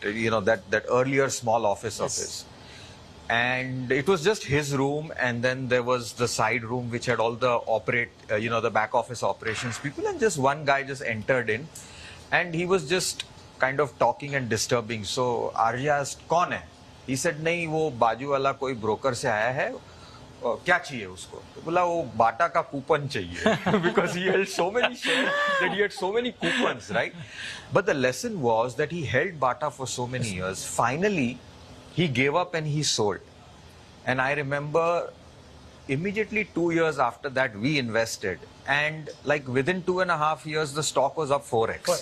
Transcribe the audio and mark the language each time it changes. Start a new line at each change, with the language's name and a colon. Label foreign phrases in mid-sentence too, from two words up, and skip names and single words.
English: That earlier small office of his. And it was just his room, and then there was the side room which had all the the back office operations people, and just one guy just entered in, and he was just kind of talking and disturbing. So Arya asked,
Hindi: "कौन है?"
English: He said, "Nahi,
Hindi: वो बाजू वाला कोई ब्रोकर से आया है. क्या चाहिए उसको?" तो बोला वो बाटा का कूपन चाहिए
English: because he held so many shares that he had so many coupons, right? But the lesson was that he held Bata for so many years. Finally, he gave up and he sold. And I remember immediately 2 years after that we invested, and like within 2.5 years the stock was up 4x.